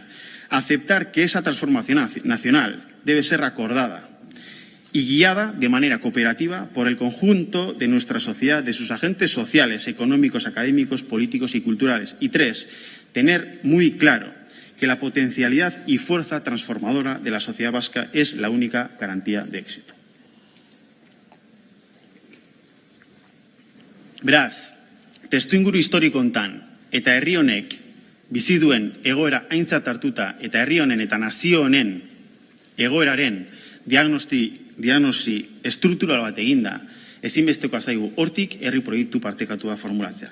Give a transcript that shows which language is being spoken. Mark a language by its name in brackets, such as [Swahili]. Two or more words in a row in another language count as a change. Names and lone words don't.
[Spanish] Aceptar que esa transformación nacional debe ser acordada y guiada de manera cooperativa por el conjunto de nuestra sociedad, de sus agentes sociales, económicos, académicos, políticos y culturales. Y 3, tener muy claro que la potencialidad y fuerza transformadora de la sociedad vasca es la única garantía de éxito. [Basque] Beraz, testuinguru historiko hontan eta herri honek bizi duen egoera aintzat hartuta eta herri honen eta nazio honen egoeraren diagnosi estruktural bat eginda, ezinbestekoa zaigu hortik herri proiektu partekatua formulatzea.